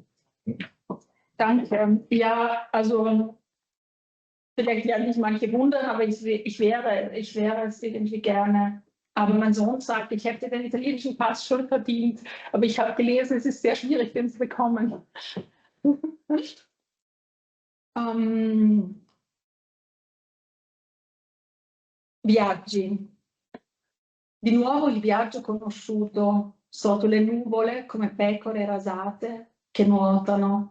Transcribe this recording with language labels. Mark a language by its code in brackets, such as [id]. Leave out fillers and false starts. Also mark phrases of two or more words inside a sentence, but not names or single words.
[de] Danke. Ja, also vielleicht werden sich manche wundern, aber ich wäre es irgendwie gerne. Aber mein Sohn sagt, ich hätte den italienischen Pass schon verdient. Aber ich habe gelesen, es ist sehr schwierig, den zu bekommen. [it] Viaggi. Di nuovo il viaggio conosciuto sotto le nuvole come pecore rasate che nuotano.